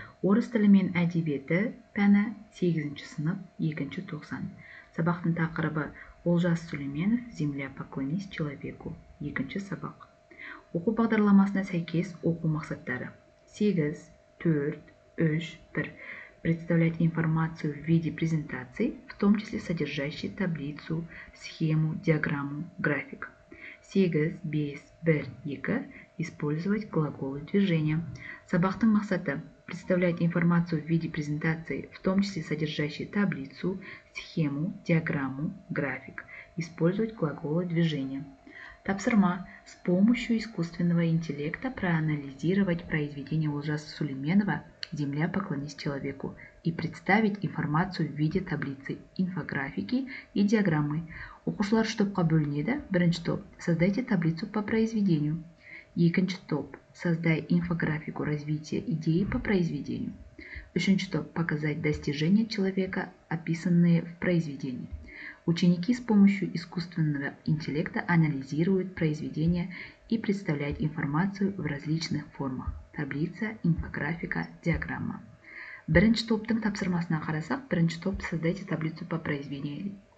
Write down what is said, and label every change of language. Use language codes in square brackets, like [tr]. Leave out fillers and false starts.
[kk] Орыс тілі мен әдебиеті пәні 8-ші сынып 2-ші тоқсан. Сабақтың тақырыбы Олжас Сүлейменов «Земля поклонись человеку». 2-ші сабақ. Оқу бағдарламасына сәйкес оқу мақсаттары: 8, 4, 3, 1. [ru] Представлять информацию в виде презентаций, в том числе содержащей таблицу, схему, диаграмму, график. [kk] 8, 5, 1, 2. [ru] Использовать глаголы движения. [kk] Сабақтың мақсаты: [ru] представлять информацию в виде презентации, в том числе содержащей таблицу, схему, диаграмму, график. Использовать глаголы движения. Тапсырма: с помощью искусственного интеллекта проанализировать произведение Олжаса Сүлейменова «Земля поклонись человеку» и представить информацию в виде таблицы, инфографики и диаграммы. [kk] Оқушылар үш топқа бөлінеді. Бірінші топ: [ru] создайте таблицу по произведению. [kk] Екінші топ: [ru] создай инфографику развития идеи по произведению. Üçüncü топ: показать достижения человека, описанные в произведении. Ученики с помощью искусственного интеллекта анализируют произведения и представляют информацию в различных формах: таблица, инфографика, диаграмма. [kk] Бірінші топтың тапсырмасына қарасақ, бірінші топ: [ru] создайте таблицу по произведению.